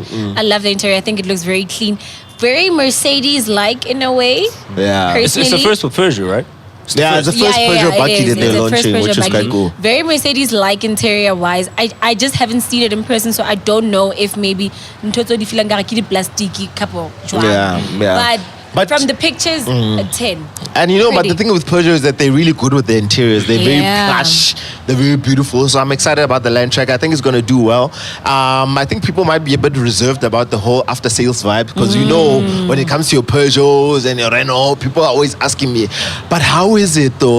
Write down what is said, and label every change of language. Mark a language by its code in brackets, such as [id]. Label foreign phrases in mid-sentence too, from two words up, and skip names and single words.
[en] I love the interior. I think it looks very clean. Very Mercedes-like in a way. Yeah. It's the first for Peugeot, right? It's the first Peugeot Bucky that they're launching, which is quite cool. Very Mercedes-like interior-wise. I just haven't seen it in person, so I don't know if maybe Ntoto di filanga ki di plastiki kapo. Yeah. But from the pictures, a 10. And you know, but Pretty. the thing with Peugeot is that they're really good with the interiors. They're very plush. They're very beautiful. So I'm excited about the Landtrek. I think it's going to do well. I think people might be a bit reserved about the whole after-sales vibe because you know, when it comes to your Peugeots and your Renault, people are always asking me, but how is it though?